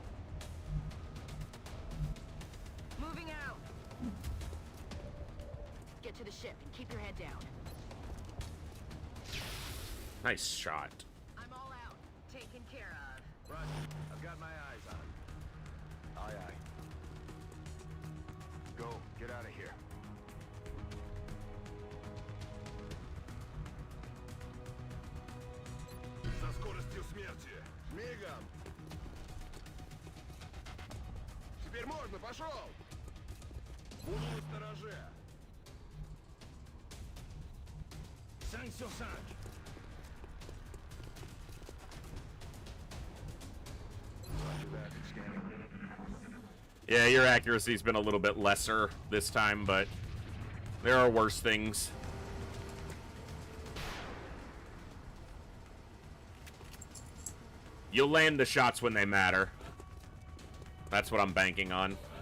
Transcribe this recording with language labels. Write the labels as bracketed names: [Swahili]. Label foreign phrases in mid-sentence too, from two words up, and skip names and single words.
[English] Moving out. to the ship and keep your head down. Nice shot. I'm all out. Taken care of. Roger. I've got my eyes on him. Aye, aye. Go. Get out of here. [Russian] За скоростью смерти. Мигом. Теперь можно, пошел! Буду настороже. [French] 5 sur 5. [English] Roger that. Scanning. Yeah, your accuracy's been a little bit lesser this time, but there are worse things. You'll land the shots when they matter. That's what I'm banking on.